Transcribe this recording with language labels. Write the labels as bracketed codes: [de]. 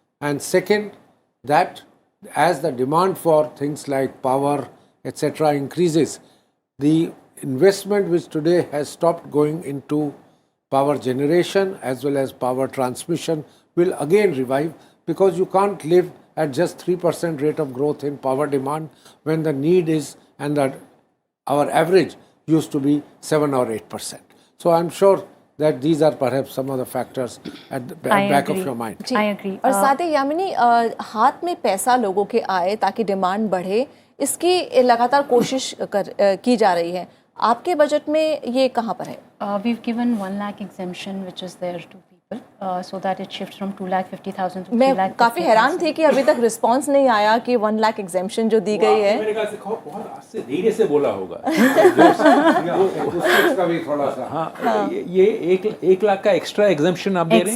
[en] And second, that as the demand for things like power, etc., increases, the investment which today has stopped going into power generation as well as power transmission will again revive, because you can't live at just 3% rate of growth in power demand when the need is, and that our average used to be 7 or 8%. So I'm sure that these are perhaps some of the factors at the back of your mind. I agree. [hi] और साथ ही यामिनी हाथ में पैसा लोगों के आए ताकि demand बढ़े, इसकी लगातार कोशिश की जा रही है. आपके बजट में ये कहाँ पर है? [en] We've given 1 lakh exemption which is there to people so that it shifts from 2,50,000 to 3 [hi] मैं [en] lakh. [hi] काफ़ी हैरान थी कि अभी तक रिस्पांस नहीं आया कि 1 लाख एग्जेम्पशन जो दी गई है. मेरे ख्याल से बहुत आज से धीरे से बोला होगा. उसका भी थोड़ा सा हाँ, ये 1 लाख का एक्स्ट्रा एग्जाम्पशन आप दे रहे